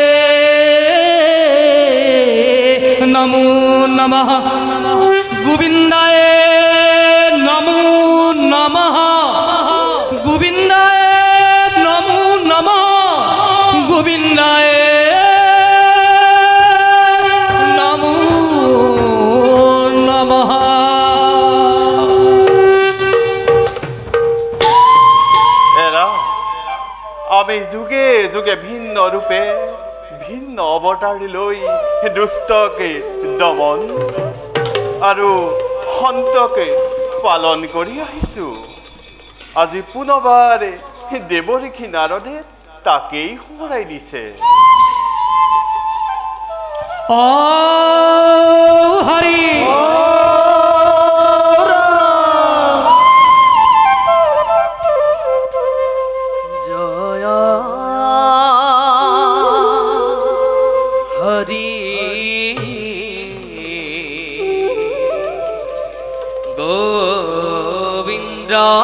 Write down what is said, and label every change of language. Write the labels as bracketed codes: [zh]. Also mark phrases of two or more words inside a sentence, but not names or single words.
[sa] নমো নমঃ গোবিন্দায় নমো নমঃ গোবিন্দায় নমো নমঃ গোবিন্দায় নমো নমঃ। [as] এরা আমি যুগে যুগে ভিন্ন ৰূপে ভিন্ন অৱতাৰী লৈ দুষ্টকে দমন আৰু সন্তকে পালন কৰি আহিছোঁ। আজি পুনৰবাৰ দেৱঋষি নাৰদে তাকেই সোঁৱৰাই দিছে। ও হরি জয় হরি গোবিন্দ